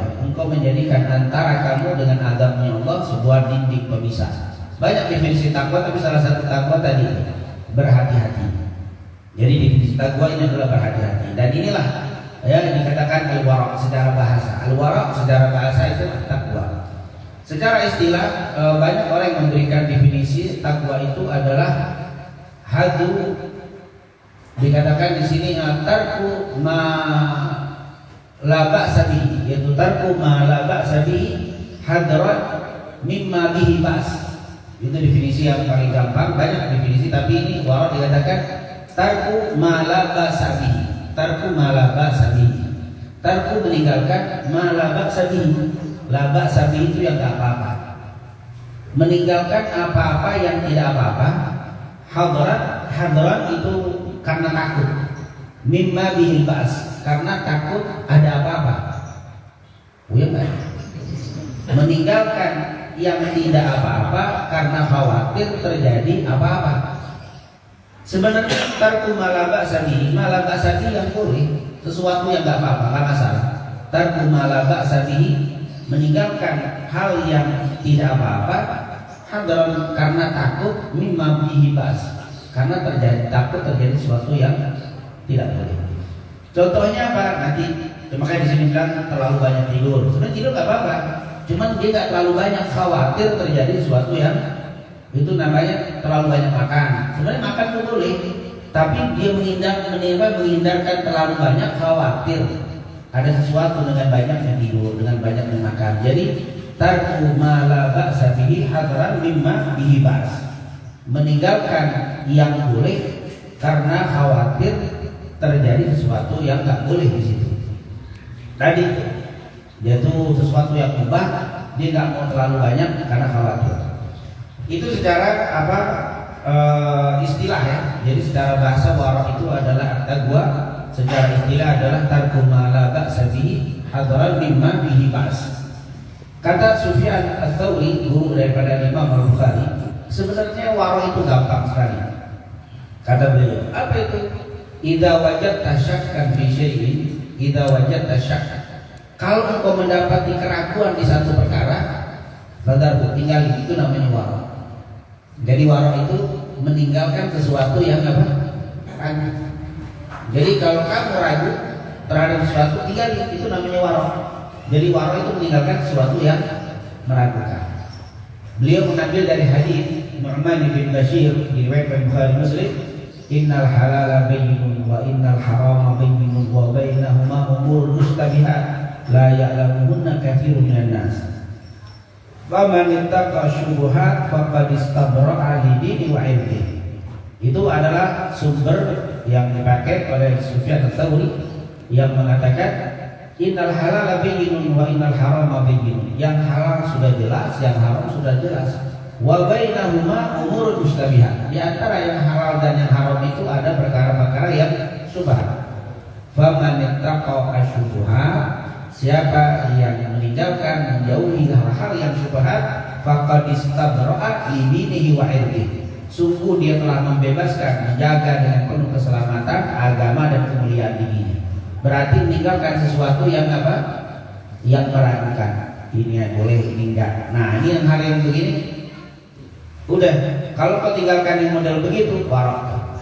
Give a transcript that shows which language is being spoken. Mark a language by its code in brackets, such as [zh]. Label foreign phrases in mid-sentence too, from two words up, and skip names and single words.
[id] Engkau menjadikan antara kamu dengan azabnya Allah sebuah dinding pemisah. Banyak definisi takwa, tapi salah satu takwa tadi berhati-hati. Jadi definisi takwa ini adalah berhati-hati. Dan inilah yang dikatakan al-wara' secara bahasa. Al-wara' secara bahasa itu takwa. Secara istilah banyak orang yang memberikan definisi takwa itu adalah hadu, dikatakan di sini [ar] ترك ما لا بأس به, [id] yaitu [ar] ترك ما لا بأس به حذرا مما به بأس. [id] Itu definisi yang paling gampang. Banyak definisi, tapi ini wara' dikatakan [ar] ترك ما لا بأس به. ترك ما لا بأس به. Tarku meninggalkan ما لا بأس به. لا بأس به [id] itu yang tidak apa-apa. Meninggalkan apa-apa yang tidak apa-apa. Hadran itu karena takut. [ar] مما به البأس, [id] karena takut ada apa-apa. Meninggalkan yang tidak apa-apa karena khawatir terjadi apa-apa. Sebenarnya [ar] ترك ما لا بأس به [id] yang boleh, sesuatu yang tidak apa-apa, tidak masalah. [ar] ترك ما لا بأس به, [id] meninggalkan hal yang tidak apa-apa, hadran karena takut, [ar] مما به بأس, [id] karena takut terjadi sesuatu yang tidak boleh. Contohnya apa? Nanti makanya di sini bilang terlalu banyak tidur. Sebenarnya tidur nggak apa-apa, cuman dia nggak terlalu banyak, khawatir terjadi sesuatu yang itu namanya terlalu banyak makan. Sebenarnya makan itu boleh, tapi dia menghindarkan terlalu banyak, khawatir ada sesuatu dengan banyaknya tidur, dengan banyaknya makan. Jadi [ar] ترك ما لا بأس به حذرا مما به بأس, [id] meninggalkan yang boleh karena khawatir terjadi sesuatu yang nggak boleh di situ. Tadi yaitu sesuatu yang mubah, dia nggak mau terlalu banyak karena khawatir. Itu secara apa istilah ya. Jadi secara bahasa wara' itu adalah takwa. Secara istilah adalah [ar] ترك ما لا بأس به حذرا مما به بأس. [id] Kata Sufyan Ats-Tsauri, guru daripada Imam Al-Bukhari, sebenarnya wara' itu gampang sekali. Kata beliau, apa itu? [ar] إذا وجدت شكا في شيء إذا وجدت شكا. [id] Kalau engkau mendapati keraguan di satu perkara, fadarhu, tinggal itu namanya wara'. Jadi wara' itu meninggalkan sesuatu yang apa? Ragu. Jadi kalau kamu ragu terhadap sesuatu, tinggal itu namanya wara'. Jadi wara' itu meninggalkan sesuatu yang meragukan. Beliau mengambil dari hadis Nu'man bin Bashir diriwayatkan Bukhari Muslim, [ar] إن الحلال بين وإن الحرام بين وبينهما أمور مشتبهات لا يعلمهن كثير من الناس. فمن اتقى الشبهات فقد استبرأ لدينه وعرضه. [id] Itu adalah sumber yang dipakai oleh Sufyan Ats-Tsauri yang mengatakan [ar] إن الحلال بين وإن الحرام بين. [id] Yang halal sudah jelas, yang haram sudah jelas. [ar] وبينهما أمور مشتبهات. [id] Di antara yang halal dan yang haram itu ada perkara-perkara yang syubhat. [ar] فمن اتقى الشبهات, [id] siapa yang meninggalkan, menjauhi hal-hal yang syubhat, [ar] فقد استبرأ لدينه وعرضه. [id] Sungguh dia telah membebaskan, menjaga dengan penuh keselamatan agama dan kemuliaan dirinya. Berarti meninggalkan sesuatu yang apa? Yang meragukan. Ini yang boleh, ini enggak. Nah, ini yang hal yang begini. Udah, kalau kau tinggalkan yang model begitu, wara'.